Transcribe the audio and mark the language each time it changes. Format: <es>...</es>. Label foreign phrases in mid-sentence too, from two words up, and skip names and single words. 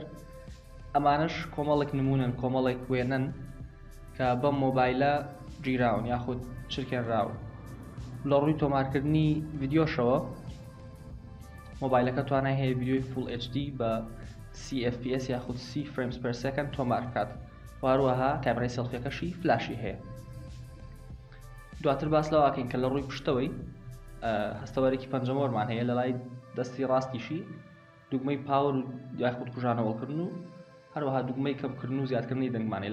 <ckb>ئەمانش کۆمەڵێک نمونن، کۆمەڵێک وێنن کە بەم مۆبایلە گیراون یاخود چرکێنراون. لە ڕووی تۆمارکردنی ڤیدیۆشەوە مۆبایلەکە توانای هەیە ڤیدیۆی</ckb> <en>Full HD</en> <ckb>بە 30 FPS یاخود 30</ckb> <en>frames per second</en> <ckb>تۆمار بکات. هەروەها کامێرای سەڵفیەکەشی فلاشی هەیە. دواتر باس لەواکەین کە لە ڕووی پشتەوەی هەستەوەرێکی پەنجەمۆرمان هەیە، لە لای دەستی ڕاستیشی دوگمەی پاور یاخود کوژانەوەکردن و هەروەها دوگمەی کەمکردن و زیادکردنی دەنگمانەیە.</ckb>